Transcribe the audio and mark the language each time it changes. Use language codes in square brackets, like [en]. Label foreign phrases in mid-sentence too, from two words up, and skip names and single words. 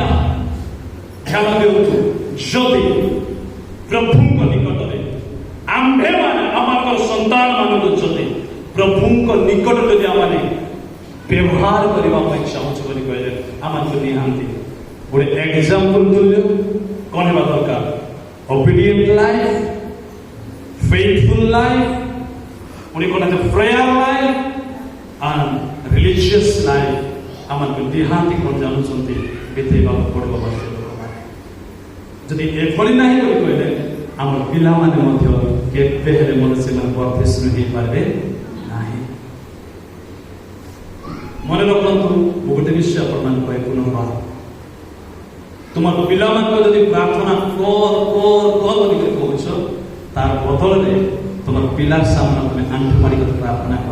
[or] ଧ୍ୟାନ ଦିଅନ୍ତୁ, ଯଦି ପ୍ରଭୁଙ୍କ ନିକଟରେ ଆମ୍ଭେମାନେ ଆମର ସନ୍ତାନ ମାନଙ୍କୁ ଯଦି ପ୍ରଭୁଙ୍କ ନିକଟରେ ଯଦି ଆମେ ବ୍ୟବହାର କରିବା ପାଇଁ ଚାହୁଁଛୁ ବୋଲି କହିଲେ, ଆମକୁ ନିହାତି ଗୋଟେ ଏକ୍ସାମ୍ପଲ ତୁଲ୍ୟ କଣ ହେବା ଦରକାର? [en] obedient life, faithful life, [or] ପୁଣି କଣ [en] prayer life and religious life [or] ଆମକୁ ନିହାତି କଣ ଜାଣୁଛନ୍ତି? ବିତେଇବାକୁ ପଡିବ। ଯଦି ଏଭଳି ନାହିଁ ବୋଲି କହିଲେ, ଆମ ପିଲାମାନେ ମଧ୍ୟ କେବେ ହେଲେ ମନୁଷ୍ୟମାନେ ବର୍ଦ୍ଧିଷ୍ଣୁ ହେଇପାରିବେ ନାହିଁ। ମନେ ରଖନ୍ତୁ, ମୁଁ ଗୋଟେ ବିଷୟ ଆପଣମାନଙ୍କୁ କହେ ପୁନର୍ବାର, ତୁମର ପିଲାମାନଙ୍କୁ ଯଦି ପ୍ରାର୍ଥନା କର ବୋଲି କହୁଛ, ତାର ବଦଳରେ ତୁମର ପିଲାର ସାମ୍ନା ତୁମେ ଆଣ୍ଠୁ ମାରି ପ୍ରାର୍ଥନା କର।